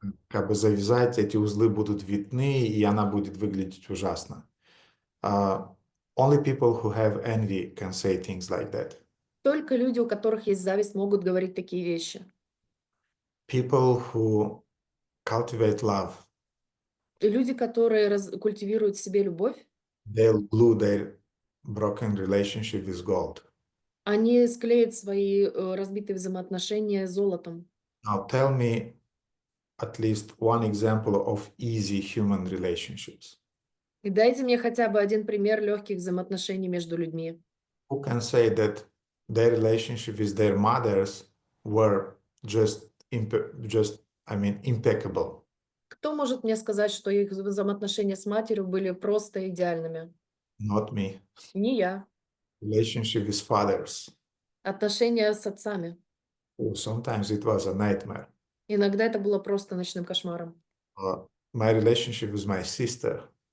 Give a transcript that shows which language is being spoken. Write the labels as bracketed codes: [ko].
[ru] как бы завязать, эти узлы будут видны, и она будет выглядеть ужасно. [en] Only people who have envy can say things like that. [ru] Только люди, у которых есть зависть, могут говорить такие вещи. [en] People who cultivate love, [ru] И люди, которые культивируют в себе любовь, [en] they'll glue their broken relationship with gold. [ru] они склеят свои разбитые взаимоотношения золотом. [en] Now tell me at least one example of easy human relationships. [ru] И дайте мне хотя бы один пример легких взаимоотношений между людьми. [en] Who can say that their relationship with their mothers were just impeccable? [ru] Кто может мне сказать, что их взаимоотношения с матерью были просто идеальными? [en] Not me. [ru] Не я. [en] Relationship with fathers. [ru] Отношения с отцами. [en] Oh, sometimes it was a nightmare. [ru] Иногда это было просто ночным кошмаром. [en] My relationship with my sister.